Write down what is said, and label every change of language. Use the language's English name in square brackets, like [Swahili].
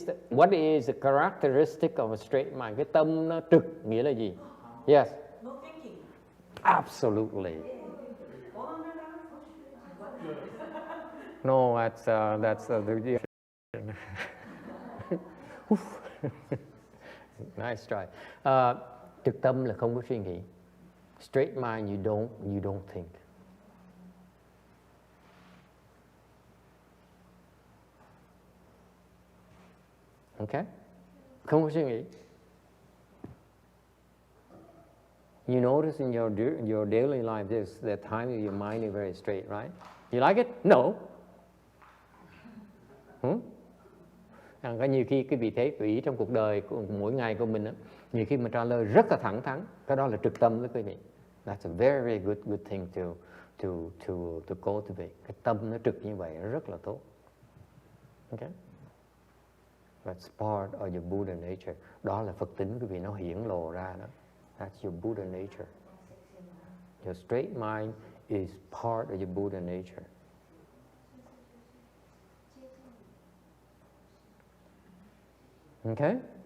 [English] What is the characteristic of a straight mind? [Vietnamese] Cái tâm nó trực nghĩa là gì? [English] Yes. No thinking. Absolutely. No, that's the nice try. [Vietnamese] Trực tâm là không có suy nghĩ. [English] Straight mind, you don't think. [Vietnamese] Okay? Không có suy nghĩ. [English] You notice in your daily life, there's the time that your mind is very straight, right? You like it? No. [Vietnamese] Có nhiều khi cái vị thế tùy ý trong cuộc đời của mỗi ngày của mình đó, nhiều khi mình trả lời rất là thẳng thắn, cái đó là trực tâm đó quý vị. [English] That's a very, very good thing to cultivate. [Vietnamese] Cái tâm nó trực như vậy rất là tốt. [English] Okay? That's part of your Buddha nature. [Vietnamese] Đó là Phật tính quý vị, nó hiển lộ ra đó. [English] That's your Buddha nature. Your straight mind is part of your Buddha nature. Okay?